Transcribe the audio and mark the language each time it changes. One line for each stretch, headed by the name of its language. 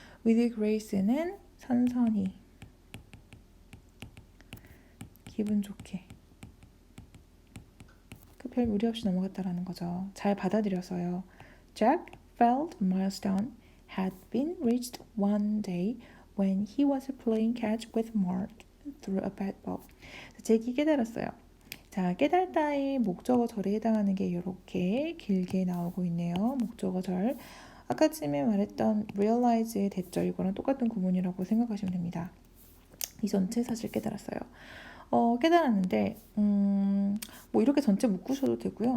English: with grace
Korean: 는 선선히, 기분 좋게, 별 무리 없이 넘어갔다라는 거죠. 잘 받아들여서요.
English: Jack felt a milestone had been reached one day when he was playing catch with Mark through a bat ball.
Korean: 잭이 깨달았어요. 자, 깨달다의 목적어절에 해당하는 게 이렇게 길게 나오고 있네요. 목적어절. 아까쯤에 말했던 realize의 대절, 이거랑 똑같은 구문이라고 생각하시면 됩니다. 이 전체 사실 깨달았어요. 깨달았는데 뭐 이렇게 전체 묶으셔도 되고요.